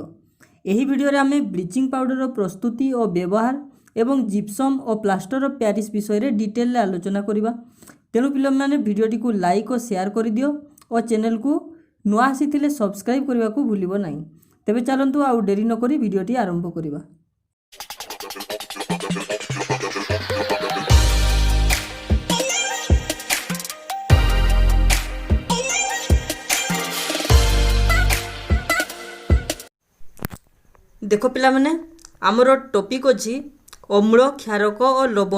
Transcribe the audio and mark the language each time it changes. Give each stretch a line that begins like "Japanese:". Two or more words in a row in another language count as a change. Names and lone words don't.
Odia: ଏହି ଭିଡ଼ିଓରେ ଆମେ ବ୍ଲିଚିଂ ପାଉଡରର ପ୍ରସ୍ତୁତି ଓ ବ୍ୟବହାର ଏବଂ ଜିପ୍ସମ୍ ଓ ପ୍ଲାଷ୍ଟର ଅଫ୍ ପ୍ୟାରିସ୍ ବିଷୟରେ ଡିଟେଲରେ ଆଲୋଚନା କରିବା। ତେଣୁ ପିଲାମାନେ ଭିଡ଼ିଓଟିକୁ ଲାଇକ୍ ଓ ସେୟାର କରିଦିଅ ଓ ଚ୍ୟାନେଲକୁ ନୂଆ ଆସିଥିଲେ ସବସ୍କ୍ରାଇବ୍ କରିବାକୁ ଭୁଲିବ ନାହିଁ। ତେବେ ଚାଲନ୍ତୁ ଆଉ ଡେରି ନକରି ଭିଡ଼ିଓଟି ଆରମ୍ଭ କରିବା। ଦେଖ ପିଲାମାନେ ଆମର ଟପିକ୍ ଅଛି ଅମ୍ଳ କ୍ଷାରକ ଓ ଲବଣ।